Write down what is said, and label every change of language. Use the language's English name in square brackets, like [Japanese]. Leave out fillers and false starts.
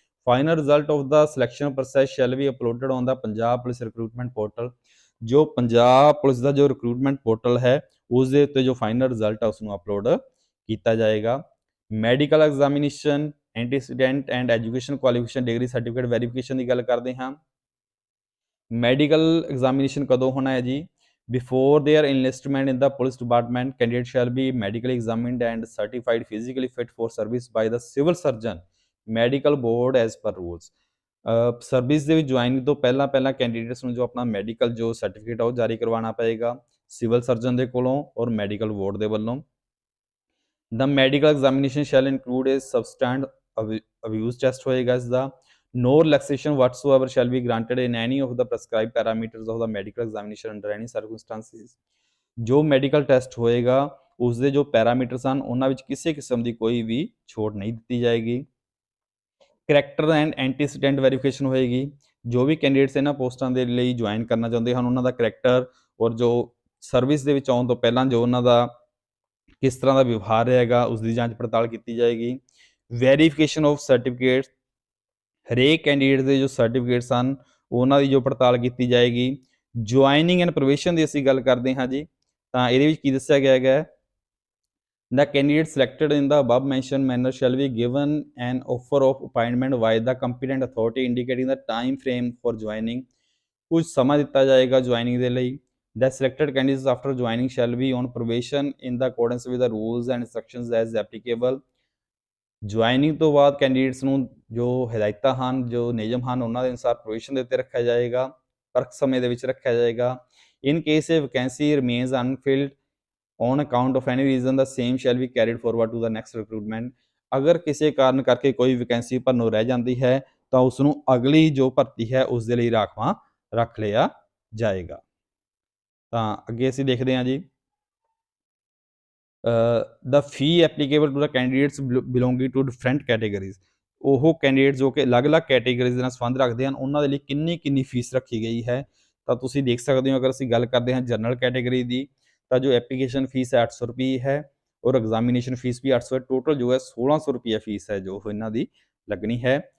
[English] Final result of the selection process shall be uploaded on the Punjab police recruitment portal. [Punjabi] ਜੋ Punjab police ਦਾ ਜੋ recruitment portal ਹੈ ਉਸ ਦੇ ਉੱਤੇ ਜੋ ਫਾਈਨਲ ਰਿਜ਼ਲਟ ਹੈ ਉਸ ਨੂੰ ਅਪਲੋਡ ਕੀਤਾ ਜਾਏਗਾ। Medical examination, ਐਂਟੀਸੀਡੈਂਟ and education qualification degree certificate verification ਦੀ ਗੱਲ ਕਰਦੇ ਹਾਂ। ਮੈਡੀਕਲ ਐਗਜ਼ਾਮੀਨੇਸ਼ਨ ਕਦੋਂ ਹੋਣਾ ਹੈ ਜੀ? [English] Before their enlistment in the police department, candidate shall be medically examined and certified physically fit for service by the civil surgeon medical board as per rules। [Punjabi] Service ਦੇ ਵਿੱਚ joining ਤੋਂ ਪਹਿਲਾਂ candidates ਨੂੰ ਜੋ ਆਪਣਾ ਮੈਡੀਕਲ ਜੋ certificate ਆ ਉਹ ਜਾਰੀ ਕਰਵਾਉਣਾ ਪਏਗਾ ਸਿਵਲ ਸਰਜਨ ਦੇ ਕੋਲੋਂ ਔਰ ਮੈਡੀਕਲ ਬੋਰਡ ਦੇ ਵੱਲੋਂ। [English] The medical examination shall include a substance abuse test [Punjabi] ਹੋਏਗਾ ਇਸ ਦਾ। [English] No relaxation whatsoever shall be granted in any of the prescribed parameters of the medical examination under any circumstances। [Punjabi] ਜੋ medical test ਹੋਏਗਾ ਉਸ ਦੇ ਜੋ parameters ਹਨ ਉਹਨਾਂ ਵਿੱਚ ਕਿਸੇ ਕਿਸਮ ਦੀ ਕੋਈ ਵੀ ਛੋਟ ਨਹੀਂ ਦਿੱਤੀ ਜਾਏਗੀ। ਕਰੈਕਟਰ ਐਂਡ ਐਂਟੀਸੀਡੈਂਟ ਵੈਰੀਫਿਕੇਸ਼ਨ ਹੋਏਗੀ। ਜੋ ਵੀ ਕੈਂਡੀਡੇਟਸ ਇਹਨਾਂ ਪੋਸਟਾਂ ਦੇ ਲਈ ਜੁਆਇਨ ਕਰਨਾ ਚਾਹੁੰਦੇ ਹਨ ਉਹਨਾਂ ਦਾ ਕਰੈਕਟਰ ਔਰ ਜੋ ਸਰਵਿਸ ਦੇ ਵਿੱਚ ਆਉਣ ਤੋਂ ਪਹਿਲਾਂ ਜੋ ਉਹਨਾਂ ਦਾ ਕਿਸ ਤਰ੍ਹਾਂ ਦਾ ਵਿਵਹਾਰ ਰਹੇਗਾ ਉਸ ਦੀ ਜਾਂਚ ਪੜਤਾਲ ਕੀਤੀ ਜਾਏਗੀ। ਵੈਰੀਫਿਕੇਸ਼ਨ ਆਫ ਸਰਟੀਫਿਕੇਟਸ, ਹਰੇਕ ਕੈਂਡੀਡੇਟ ਦੇ ਜੋ ਸਰਟੀਫਿਕੇਟਸ ਹਨ ਉਹਨਾਂ ਦੀ ਜੋ ਪੜਤਾਲ ਕੀਤੀ ਜਾਏਗੀ। ਜੁਆਇਨਿੰਗ ਐਂਡ ਪ੍ਰੋਬੇਸ਼ਨ ਦੀ ਅਸੀਂ ਗੱਲ ਕਰਦੇ ਹਾਂ ਜੀ, ਤਾਂ ਇਹਦੇ ਵਿੱਚ ਕੀ ਦੱਸਿਆ ਗਿਆ ਹੈਗਾ? [English] The candidate selected in the above mentioned manner shall be given an offer of appointment by the competent authority indicating the time frame for joining। [Punjabi] ਕੁਝ ਸਮਾਂ ਦਿੱਤਾ ਜਾਏਗਾ ਜੁਆਇਨਿੰਗ ਦੇ ਲਈ। [English] The selected candidates after joining shall be on probation in the accordance with the rules and instructions as applicable। [Punjabi] Joining ਤੋਂ ਬਾਅਦ candidates ਨੂੰ ਜੋ ਹਦਾਇਤਾਂ ਹਨ, ਜੋ ਨਿਯਮ ਹਨ, ਉਹਨਾਂ ਦੇ ਅਨੁਸਾਰ ਪ੍ਰੋਬੇਸ਼ਨ ਦੇ ਉੱਤੇ ਰੱਖਿਆ ਜਾਏਗਾ, ਪਰਖ ਸਮੇਂ ਦੇ ਵਿੱਚ ਰੱਖਿਆ ਜਾਏਗਾ। [English] In case a vacancy remains unfilled on account of any reason the same shall be carried forward to the next recruitment. [Punjabi] ਅਗਰ ਕਿਸੇ ਕਾਰਨ ਕਰਕੇ ਕੋਈ ਵੈਕੈਂਸੀ ਭਰਨੋਂ ਰਹਿ ਜਾਂਦੀ ਹੈ ਤਾਂ ਉਸ ਨੂੰ ਅਗਲੀ ਜੋ ਭਰਤੀ ਹੈ ਉਸ ਦੇ ਲਈ ਰਾਖਵਾਂ ਰੱਖ ਲਿਆ ਜਾਏਗਾ। ਤਾਂ ਅੱਗੇ ਅਸੀਂ ਦੇਖਦੇ ਹਾਂ ਜੀ [English] the fee applicable to the candidates belonging to different categories। [Punjabi] ਉਹ ਕੈਂਡੀਡੇਟ ਜੋ ਕਿ ਅਲੱਗ-ਅਲੱਗ ਕੈਟੇਗਰੀਜ਼ ਨਾਲ ਸੰਬੰਧ ਰੱਖਦੇ ਹਨ ਉਹਨਾਂ ਦੇ ਲਈ ਕਿੰਨੀ ਫੀਸ ਰੱਖੀ ਗਈ ਹੈ। ਤਾਂ ਤੁਸੀਂ ਦੇਖ ਸਕਦੇ ਹੋ ਅਗਰ ਅਸੀਂ ਗੱਲ ਕਰਦੇ ਹਾਂ ਜਨਰਲ ਕੈਟੇਗਰੀ ਦੀ ਤਾਂ ਜੋ ਐਪਲੀਕੇਸ਼ਨ ਫੀਸ ਹੈ 800 ਰੁਪਏ ਹੈ ਔਰ ਐਗਜ਼ਾਮੀਨੇਸ਼ਨ ਫੀਸ ਵੀ 800 ਹੈ। ਟੋਟਲ ਜੋ ਹੈ 1600 ਰੁਪਏ ਫੀਸ ਹੈ ਜੋ ਇਹਨਾਂ ਦੀ ਲੱਗਣੀ ਹੈ।